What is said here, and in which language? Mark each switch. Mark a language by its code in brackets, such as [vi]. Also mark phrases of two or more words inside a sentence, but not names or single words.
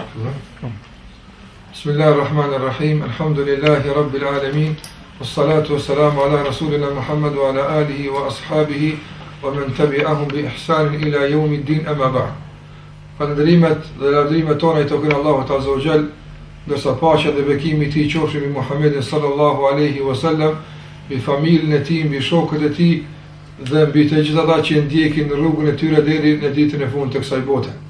[ar] بسم الله الرحمن الرحيم الحمد لله رب العالمين. والصلاة والسلام على رسولنا محمد وعلى آله وأصحابه ومن تبعهم بإحسان إلى يوم الدين أما بعد. [sq] Falënderimet dhe lavdërimet tona i takojnë Allahut [ar] عز وجل, [sq] ndërsa paqja dhe bekimi i tij qofshin mbi Muhammedin [ar] صلى الله عليه وسلم, [sq] mbi familjen e tij, mbi shokët e tij dhe mbi të gjithë ata që ndjekin rrugën e tyre deri në ditën e fundit të kësaj bote.